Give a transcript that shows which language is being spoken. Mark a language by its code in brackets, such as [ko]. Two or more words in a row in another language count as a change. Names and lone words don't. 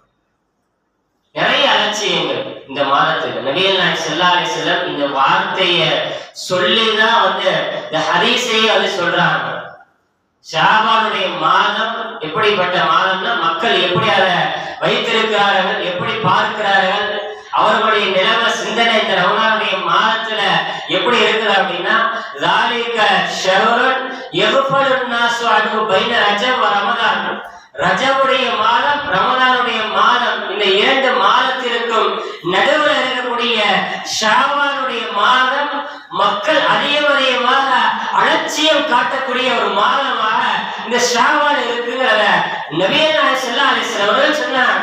[ta] நிறைய அலட்சியங்கள் இந்த மாதத்தில் நபிகள் நாயகம் [ar] صلى الله عليه وسلم [ta] இந்த வார்த்தையை சொல்லிதான் இந்த ஹதீஸையே சொல்றாங்க. ஷாபானுடைய மாதம் எப்படிப்பட்ட மாதம்னா, மக்கள் எப்படி அதை வைத்திருக்கிறார்கள், எப்படி பார்க்கிறார்கள், அவர்களுடைய நிலைமை சிந்தனை இந்த ரமலானுடைய மாதத்துல எப்படி இருக்குது அப்படின்னா, [ar] ذَلِكَ شَهْرٌ يَغْفَلُ النَّاسُ عَنْهُ بَيْنَ رَجَبَ وَرَمَضَانَ. [ta] ரஜபுடைய மாதம், ரமலானுடைய மாதம், இந்த இரண்டு மாதத்திற்கும் நடுவில் இருக்கக்கூடிய ஷாபானுடைய மாதம் மக்கள் அதிகமாக அலட்சியம் காட்டக்கூடிய ஒரு மாதமாக இந்த ஷாபான் இருக்குங்கிறத நபிகள் நாயகம் [ar] صلى الله عليه وسلم [ta] அவர்கள் சொன்னாங்க.